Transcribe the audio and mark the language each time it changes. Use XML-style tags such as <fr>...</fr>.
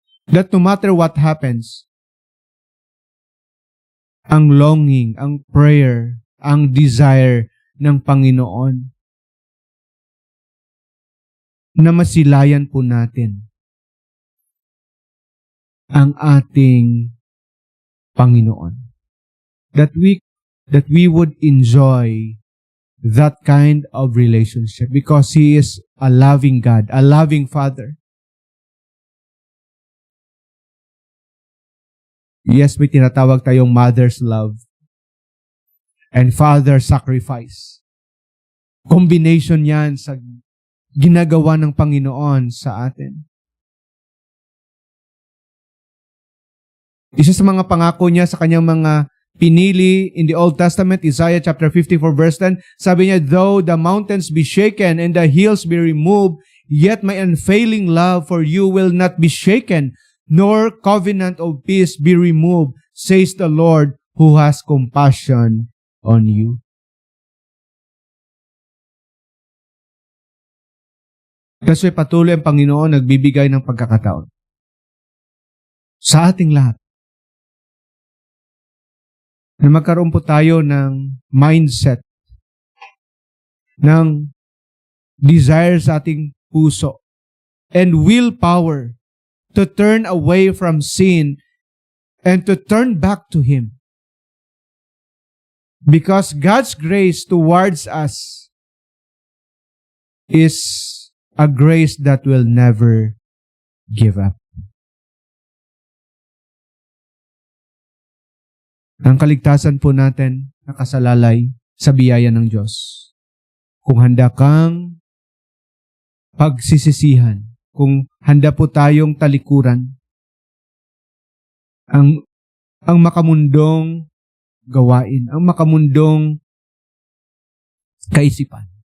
<en>That no matter what happens,</en> <tl>ang longing, ang prayer, ang desire ng Panginoon na masilayan po natin ang ating Panginoon.</tl> <en>That we would enjoy that kind of relationship because He is a loving God, a loving Father.</en> <tl>Yes, may tinatawag tayong</tl> <en>mother's love and father's sacrifice.</en> <tl>Combination yan sa ginagawa ng Panginoon sa atin. Isa sa mga pangako niya sa kanyang mga pinili</tl> <en>in the Old Testament, Isaiah chapter 54 verse 10,</en> <tl>sabi niya,</tl> <en>though the mountains be shaken and the hills be removed, yet my unfailing love for you will not be shaken, nor covenant of peace be removed, says the Lord who has compassion on you.</en> <tl>Kasi patuloy ang Panginoon nagbibigay ng pagkakataon sa ating lahat na magkaroon po tayo ng mindset, ng desire sa ating puso,</tl> <en>and willpower to turn away from sin and to turn back to Him. Because God's grace towards us is a grace that will never give up.</en> <tl>Ang kaligtasan po natin nakasalalay sa biyaya ng Diyos. kung handa kang pagsisisihan, kung handa po tayong talikuran ang makamundong gawain, ang makamundong kaisipan.</tl>